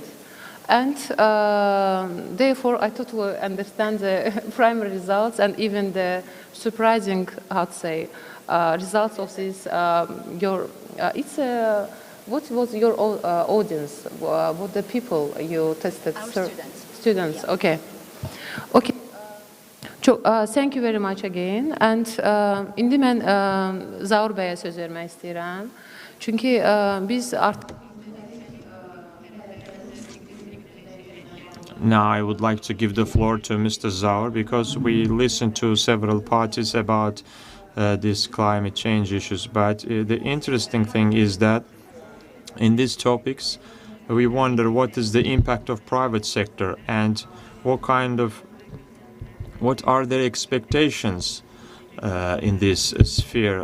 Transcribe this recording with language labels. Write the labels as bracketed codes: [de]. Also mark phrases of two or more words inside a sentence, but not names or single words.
[en] And therefore, I totally understand the primary results and even the surprising, I'd say, results of this. What was your audience? What the people you tested? Our students. Students, Yeah. okay. Okay. Thank you very much again. [az] And indi mən Zaur bəyə söz vermək istəyirəm. Çünki biz artıq [en] Now I would like to give the floor to Mr. Zaur, because we listened to several parties about these climate change issues. But the interesting thing is that in these topics, we wonder what is the impact of private sector and what are their expectations in this sphere?